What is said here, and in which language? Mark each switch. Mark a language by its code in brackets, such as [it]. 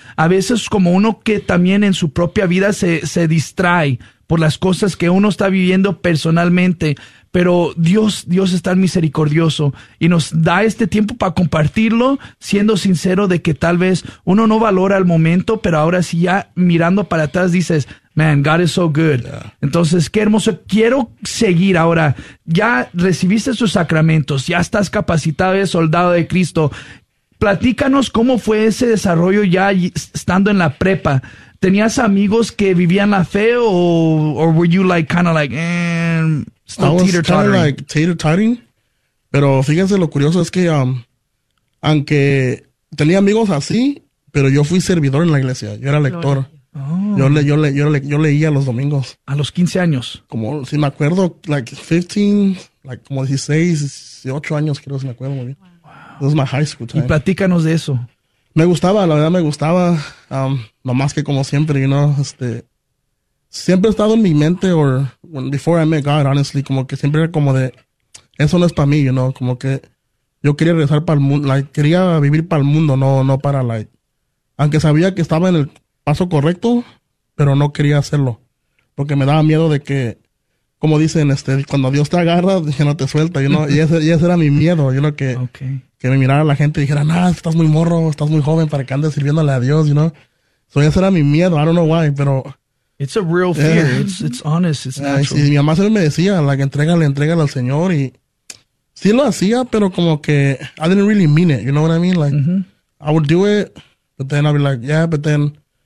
[es] A veces como uno que también en su propia vida se distrae por las cosas que uno está viviendo personalmente, pero Dios es tan misericordioso y nos da este tiempo para compartirlo, siendo sincero de que tal vez uno no valora el momento, pero ahora sí, ya mirando para atrás, dices, [en] man, God is so good. Yeah. [es] Entonces, qué hermoso. Quiero seguir ahora. Ya recibiste sus sacramentos. Ya estás capacitado de soldado de Cristo. Platícanos cómo fue ese desarrollo ya estando en la prepa. ¿Tenías amigos que vivían la fe o [en] were you like kind of like, still teeter-tottering? I was like teeter-tottering. [es] Pero fíjense, lo curioso es que aunque tenía amigos así, pero yo fui servidor en la iglesia. Yo era lector. Gloria. Oh. Yo leía los domingos. ¿A los 15 años? Como, si me acuerdo, like 15, like como 16, 18 años, creo, si me acuerdo muy bien. Wow. [en] This is my high school time. [es] Y platícanos de eso. Me gustaba, la verdad me gustaba, nomás que como siempre, you know, siempre he estado en mi mente, [en] or when, before I met God, honestly, [es] como que siempre era como de, eso no es para mí, you know, como que yo quería regresar para el mundo, like, quería vivir para el mundo, no para, like, aunque sabía que estaba en el paso correcto, pero no quería hacerlo, porque me daba miedo de que, como dicen, cuando Dios te agarra, ya no te suelta, you know, y ese era mi miedo, yo lo que... [en] Okay. [es] Que me mirara la gente y dijera, nah, estás muy morro, estás muy joven para que andes sirviéndole a Dios, you know. So ese era mi miedo, [en] I don't know why, [es] pero... [en] It's a real fear, it's honest, it's natural. [es] Y mi mamá siempre me decía, like, entrégale al Señor, y... Sí lo hacía, pero como que, [en] I didn't really mean it, you know what I mean? Like, mm-hmm. I would do it, but then I'd be like, yeah, but then...